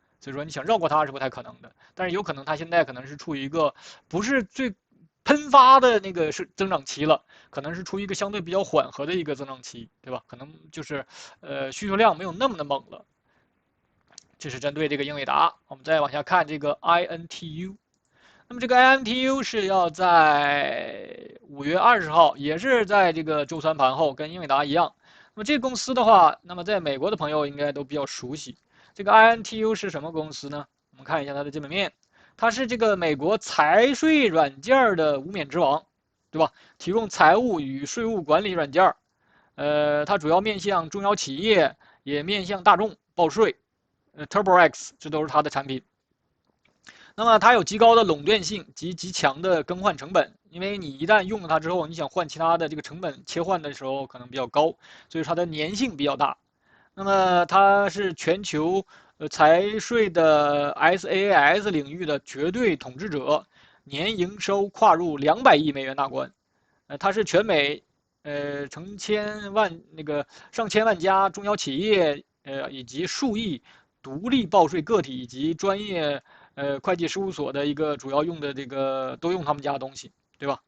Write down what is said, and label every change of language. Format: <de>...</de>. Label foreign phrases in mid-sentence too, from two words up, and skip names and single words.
<zh>所以說你想繞過它是不太可能的，但是有可能它現在可能是處於一個不是最噴發的那個是增長期了，可能是處于一個相對比較緩和的一個增長期，對吧？可能就是需求量沒有那麼的猛了。這是針對這個英偉達。我們再往下看這個 INTU。那麼這個 INTU 是要在5月20號，也是在这個周三盤後，跟英偉達一樣。那麼這個公司的話，那麼在美國的朋友應該都比較熟悉。這個 INTU 是什麼公司呢？我們看一下它的基本面，它是這個美國財稅軟件的無冕之王，對吧？提供財務與稅務管理軟件。它主要面向中小企業，也面向大眾報稅。TurboX 這都是它的產品。那麼它有極高的壟斷性及極強的更換成本，因為你一旦用了它之後，你想換其他的这個成本切換的時候可能比較高，所以它的粘性比較大。那麼它是全球財稅的 SaaS 領域的絕對統治者，年營收跨入200億美元大關。它是全美成千萬上千萬家中小企業以及數億獨立報稅個體以及專業會計事務所的一個主要用的這個都用他們家的東西，對吧？</zh>